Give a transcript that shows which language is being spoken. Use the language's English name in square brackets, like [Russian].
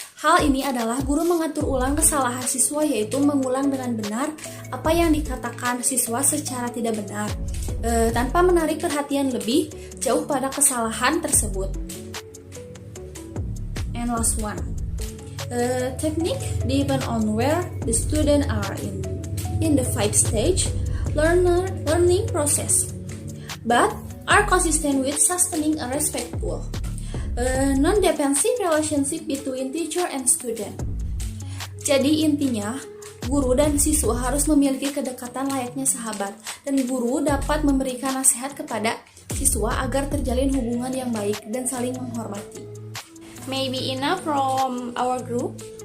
[Indonesian] Hal ini adalah guru mengatur ulang kesalahan siswa, yaitu mengulang dengan benar apa yang dikatakan siswa secara tidak benar, tanpa menarik perhatian lebih jauh pada kesalahan tersebut. [English] And last one, technique depend on where the student are in the 5-stage learning process, but are consistent with sustaining a respectful non-defensive relationship between teacher and student. [Indonesian] Jadi intinya, guru dan siswa harus memiliki kedekatan layaknya sahabat, dan guru dapat memberikan nasihat kepada siswa agar terjalin hubungan yang baik dan saling menghormati. [English] Maybe enough from our group.